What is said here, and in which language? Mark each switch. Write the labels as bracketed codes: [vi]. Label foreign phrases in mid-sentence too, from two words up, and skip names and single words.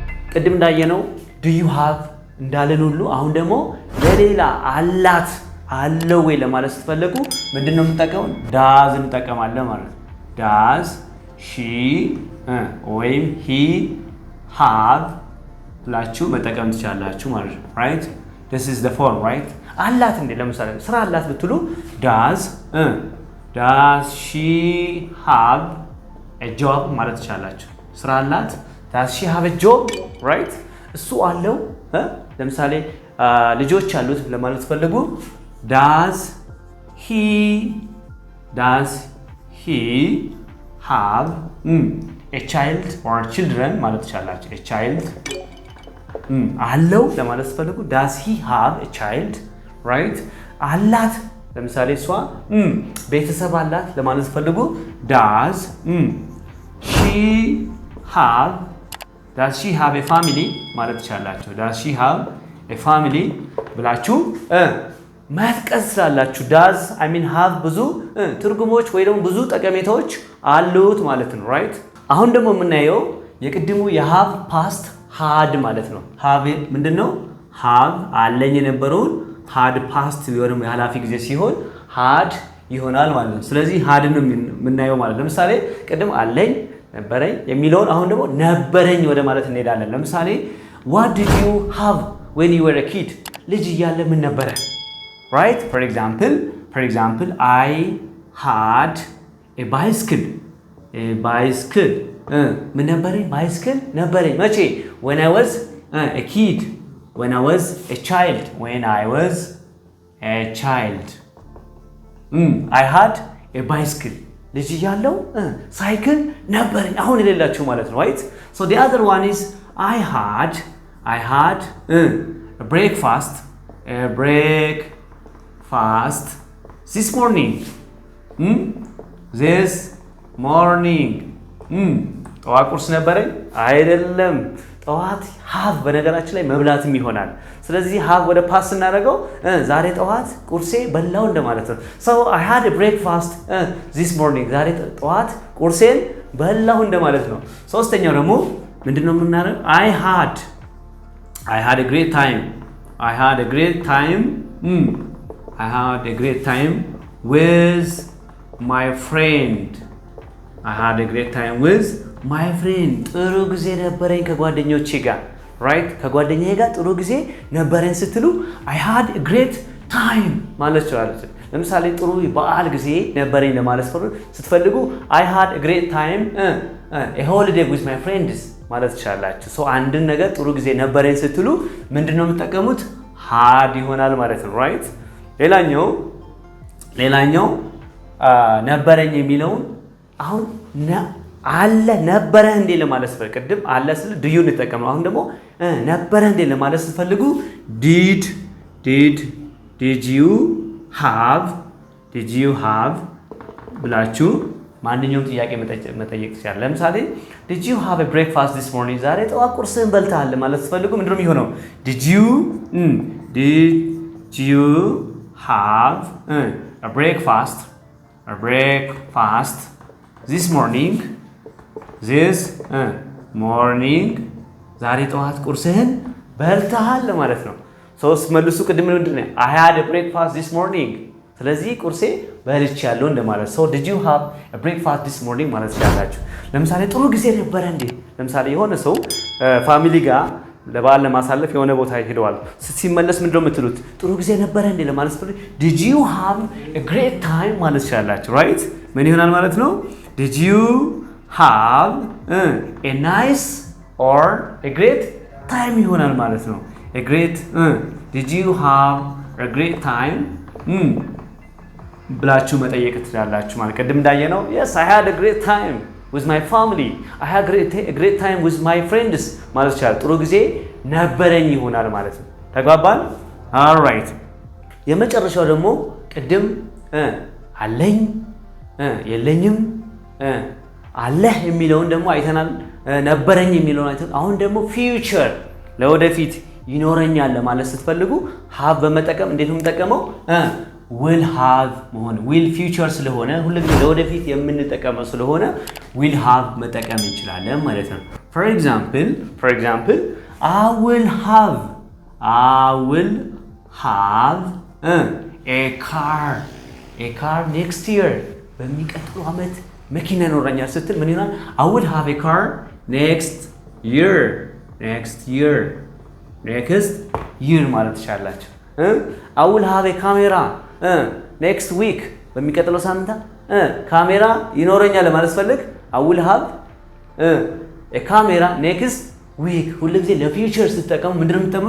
[am] ቅድም እንዳየነው [en] do you [am] have እንዳለን ሁሉ አሁን ደግሞ ለሌላ አላት አለው ወይ ለማለት ስትፈልጉ ምንድነው የምንጠቀመው does እንጠቀማለን ማለት ነው [en] does she [am] ወይም [en] he have [am] ብላችሁ መጠቀም ትችላላችሁ ማለት ነው [en] right this is the form right [am] አላት እንዴ ለምሳሌ ስራ አላት ብትሉ [en] does she have a job [am] ማለት ትችላላችሁ ስራ አላት [en] does she have a job right [am] እሱ አለው ለምሳሌ ልጆች አሉት ለማለት ፈልጉ [en] does he have a child or children [am] ማለት ትችላላችሁ [en] a child [am] አለው ለማለት ፈልጉ [en] does he have a child right [am] አላት ለምሳሌ እሷ ቤተሰብ አላት ለማለት ፈልጉ [en] does she have a family [am] ማለት ትችላላችሁ [en] does she have a family ብላችሁ [am] ማጥቀስ ስላላችሁ [en] does I mean have [am] ብዙ ትርጉሞች ወይ ደግሞ ብዙ ጠቀሜታዎች አሉት ማለት ነው right አሁን ደግሞ የምናየው የቅድሙ የሃቭ ፓስት had ማለት ነው have ምንድነው have አለኝ የነበረውን [en] had past [am] ቢሆንም የሐላፊ ጊዜ ሲሆን had ይሆናል ማለት ነው ስለዚህ had ነው የምናየው ማለት ለምሳሌ ቅድም አለኝ ነበረኝ የሚለውን አሁን ደግሞ ነበረኝ ወደ ማለት እንሄዳለን ለምሳሌ [en] what did you have when you were a kid [am] ልጅ እያለ ምን ነበረ [en] right for example I had a bicycle [am] ምን ነበረኝ bicycle ነበረኝ መቼ when I was a kid when I was a child I had a bicycle ልጅ እያለው ሳይክል ነበረኝ አሁን የሌላችሁ ማለት ነው right so the other one is I had a breakfast [en] this morning [am] ጠዋት ቁርስ ነበረኝ አይደለም ጠዋት have በነገራችን ላይ መብላትም ይሆናል ስለዚህ have ወደ ፓስ እናደርገው ዛሬ ጠዋት ቁርሴ በላው እንደማለት ነው [en] so I had a breakfast this morning [am] ዛሬ ጠዋት ቁርሴን በላው እንደማለት ነው ሶስተኛው ደግሞ ምንድነው የምናደርገው [en] I had a great time with my friend [am] ጥሩ ጊዜ ነበረኝ ከጓደኞቼ ጋር [en] right ከጓደኛዬ [am] ጋር ጥሩ ጊዜ ነበረኝ ስትሉ [en] I had a great time [am] ማለት ይችላል ለምሳሌ ጥሩ በዓል ጊዜ ነበረኝ ለማለት ስትፈልጉ [en] I had a great time a holiday with my friends [am] ማለት ይችላልላችሁ so አንድን ነገር ጥሩ ጊዜ ነበረኝ ስትሉ ምንድነው የምትጠቀሙት had ይሆናል ማለት ነው right ሌላኛው ነበረኝ የሚለው አሁን አለ ነበረ እንዴ ለማለት ፈልቅድም አለ ስለ [en] do you [am] እንጠቀም አሁን ደግሞ ነበረ እንዴ ለማለት ስትፈልጉ [en] did you have [am] ብላችሁ ማንኛውም ጥያቄ መጠየቅ ይችላል ለምሳሌ [en] did you have a breakfast this morning [am] ዛሬ ጠዋት ቁርስን በልተሃል ለማለት ስትፈልጉ ምንድነው የሚሆነው [en] did you have a breakfast this morning [am] ዛሬ ጠዋት ቁርስህን በልተሃል ለማለት ነው ሶስት መልሱ ቅድም ምንድነው [en] I had a breakfast this morning [am] ስለዚህ ቁርሴ በልቻለሁ እንደማለት so [en] did you have a breakfast this morning [am] ማለት ይችላልላችሁ ለምሳሌ ጥሩ ጊዜ ነበረ እንዴ ለምሳሌ የሆነ ሰው ፋሚሊ ጋር ለበዓል ለማሳለፍ የሆነ ቦታ ይሄዳል ሲመለስ ምንድነው የምትሉት ጥሩ ጊዜ ነበረ እንዴ ለማለት ፈልጉ [en] did you have a great time [am] ማለት ይችላልላችሁ right ምን ይሆናል ማለት ነው [en] did you have a nice or a great time [am] ይሆናል ማለት ነው [en] a great did you have a great time [am] ብላችሁ መጠየቅ ትችላላችሁ ማለት ቀደም እንዳየነው [en] yes I had a great time with my family I had a great time with my friends [am] ማለት ይችላል ጥሩ ጊዜ ነበረኝ ይሆናል ማለት ነው ተግባባን [en] all right [am] የመጨረሻው ደግሞ ቅድም አለኝ የለኝም አለህ የሚለውን ደግሞ አይተናል ነበረኝ የሚለውን አይተናል አሁን ደግሞ future ለወደፊት ይኖረኛል ለማለት ስትፈልጉ have በመጠቀም እንዴት ነው የምንጠቀመው [en] will have [am] መሆን will future ስለሆነ ሁሉጊዜ ለወደፊት የምንጠቀመው ስለሆነ [en] will have [am] መጠቀም እንችላለን ማለት ነው [en] for example I will have a car next year [am] በሚቀጥለው ዓመት መኪና ይኖረኛል ስትል ምን ይሆናል? [en] I will have a car next year [am] ማለት ትችላላችሁ። [en] I will have a camera next week [am] በሚቀጥለው ሳምንት ካሜራ ይኖረኛል ለማለት ፈልግ [en] I will have a camera next week [am] ሁሉ ጊዜ ለፊውቸር ስትጠቀሙ ምንድነው የምትጠቀሙት?